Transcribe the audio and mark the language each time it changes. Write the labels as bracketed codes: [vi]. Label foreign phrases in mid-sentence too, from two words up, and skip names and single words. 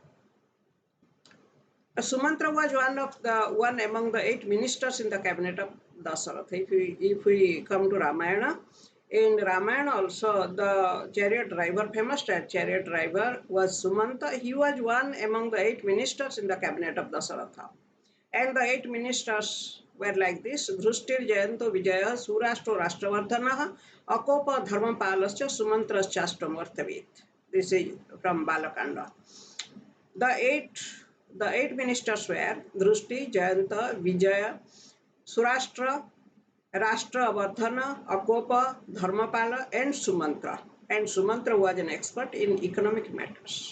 [en] Sumantra was one among the 8 ministers in the cabinet of Dasarath. If we come to Ramayana, in Ramayana also the famous chariot driver was Sumanta. He was one among the 8 ministers in the cabinet of Dasaratha. And the 8 ministers were like this: [sa] Dhrustir Jayanto Vijaya Surashto Rashtravardhanaha Akopa Dharmapalascha Sumantraschastam Vartavit. [en] This is from Balakanda. The eight ministers were Dhrusti, Jayanta, Vijaya, Surashtra, Rashtravardhana, Akopa, Dharmapala, and Sumantra. And Sumantra was an expert in economic matters.